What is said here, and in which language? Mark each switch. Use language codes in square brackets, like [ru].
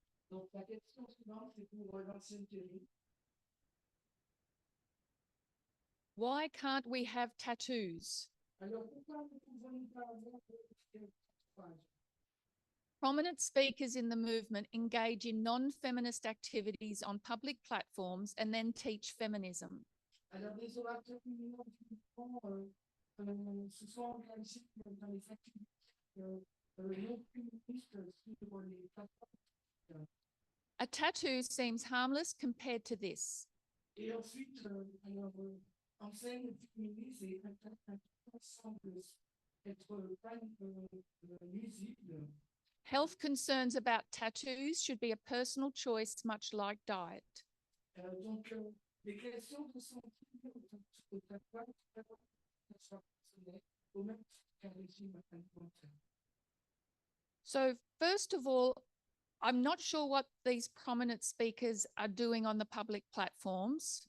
[fr] Donc, la question suivante, c'est pour l'ancienne Thierry. [en] Why can't we have tattoos? [fr] Alors, pourquoi ne pouvons-nous pas avoir de tatouage? [en] Prominent speakers in the movement engage in non-feminist activities on public platforms and then teach feminism. [fr] Alors, les orateurs féminins du mouvement se sont engagés dans les activités non féministes sur les plateformes. [en] A tattoo seems harmless compared to this. [fr] Et ensuite, enseigne féministe et semble être pas nuisible. [en] Health concerns about tattoos should be a personal choice, much like diet. [fr] Donc, les questions de santé au tatouage sont personnelles, au même titre qu'un régime alimentaire. [en] So first of all, I'm not sure what these prominent speakers are doing on the public platforms.